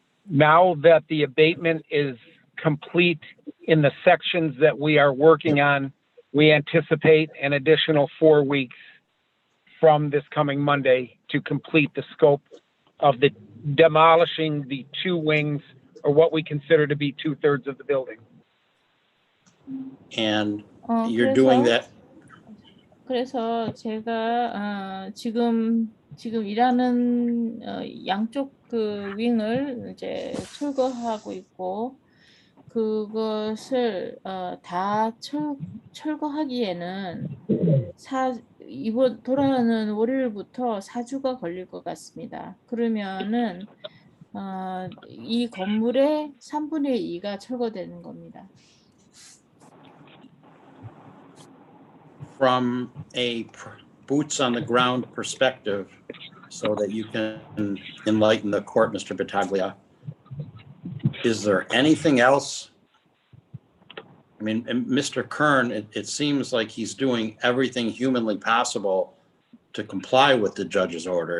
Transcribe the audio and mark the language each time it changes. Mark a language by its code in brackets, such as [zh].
[en] Now that the abatement is complete in the sections that we are working on, we anticipate an additional 4 weeks from this coming Monday to complete the scope of the demolishing the 2 wings, or what we consider to be 2/3 of the building. And you're doing that. [ko] 그래서 제가 지금 일하는 양쪽 그 윙을 이제 철거하고 있고, 그것을 다 철거하기에는 이번 돌아오는 월요일부터 4주가 걸릴 것 같습니다. 그러면은 이 건물의 3분의 2가 철거되는 겁니다. [en] From a boots on the ground perspective, so that you can enlighten the court, Mr. Battaglia, is there anything else? I mean, Mr. Kern, it seems like he's doing everything humanly possible to comply with the judge's order.